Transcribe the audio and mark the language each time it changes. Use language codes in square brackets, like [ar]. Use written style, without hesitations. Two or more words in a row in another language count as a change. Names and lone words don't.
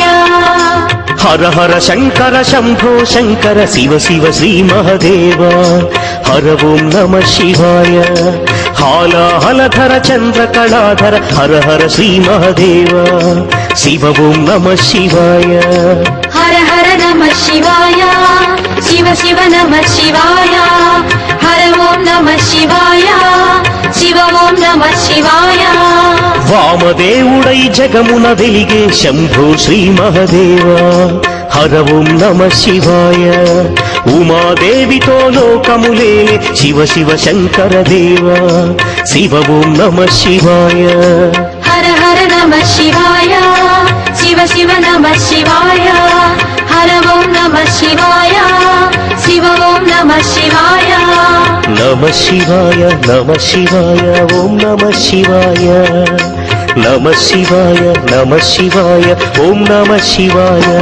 [sa] हर हर शंकर शंभो शंकर शिव शिव श्री महादेव हर ओं नमः शिवाय हालाहलधर चंद्र कलाधर हर हर श्री महादेव शिव ओं नमः शिवाय हर हर नमः शिवाय शिव शिव नमः शिवाय हर ओं नमः शिवाय शिव ओं नमः शिवाय [te] వామదేవుడై జగమున వెలిగే [sa] శంభో శ్రీ మహదేవ హర ఓం నమః శివాయ [te] ఉమాదేవితో లోకములేలే [sa] శివ శివ శంకర దేవ శివ ఓం నమః శివాయ हर हर नमः शिवाय शिव शिव नमः शिवाय हर ओं नमः शिवाय शिव ओं नमः शिवाय नमः शिवाय नमः शिवाय ओम नमः शिवाय नमः शिवाय नमः शिवाय ओम नमः शिवाय